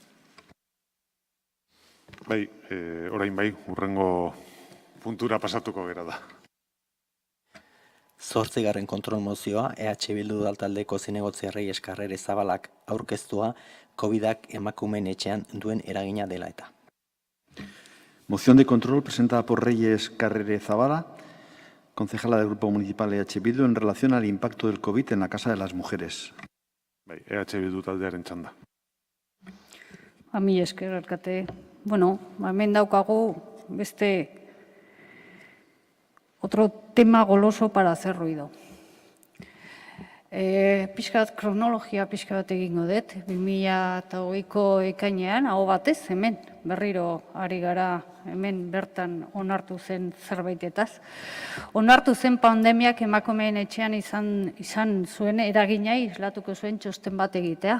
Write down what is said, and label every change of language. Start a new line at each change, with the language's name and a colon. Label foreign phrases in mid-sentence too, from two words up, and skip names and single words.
Basque: Bai, orain bai, hurrengo puntura pasatuko gera da. 8. kontrol mozioa, EH Bildu taldeko zinegotziarrei Eskarrere Zabalak aurkeztua, COVID-ak emakumeen etxean duen eragina dela eta.
Spanish: Moción de control presentada por Reyes Carrere Zabala, concejala del Grupo Municipal EH Bildu, en relación al impacto del COVID en la Casa de las Mujeres.
Basque: Bai, EH Bildu taldearen txanda. Mi esker, alkate. Hemen daukagu beste
Spanish: otro tema goloso para hacer ruido.
Basque: Pixkat kronologia pixka bat egingo dut, 2008ko ekainean, aho batez, hemen, berriro ari gara, hemen bertan onartu zen zerbaitetaz. Onartu zen pandemiak emakumeen etxean izan zuen eragina, islatuko zuen txosten bat egitea.